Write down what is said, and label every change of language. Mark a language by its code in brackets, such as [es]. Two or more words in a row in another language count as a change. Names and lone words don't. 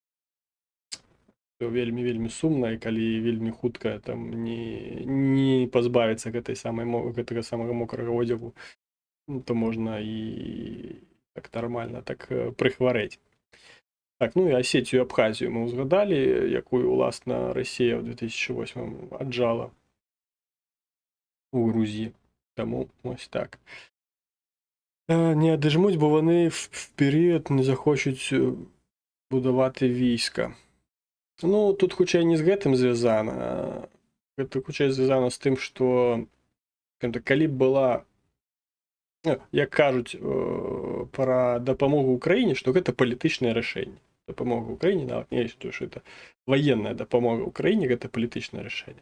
[be] Вельмі сумна, і калі вельмі хутка там не пазбавіцца гэтага самага мокрага одзегу, то можна і так нармальна так прыхварэць. Так, ну і Асетію, Абхазію мы ўзгадалі, якую, уласна, Расія ў 2008 аджала у Грузії. Таму ось так. [uk] Не адыжмуць, бо вони вперед не захочуць будавати війська. [be] Ну, тут хутчэй не з гэтым звязана. Гэта хутчэй звязана з тым, што калі б была, як кажуць пра дапамогу ўкраіне, што гэта палітычнае рашэнне. Дапамога ўкраіне, нават не лічу, што гэта ваенная дапамога ўкраіне, гэта палітычнае рашэнне.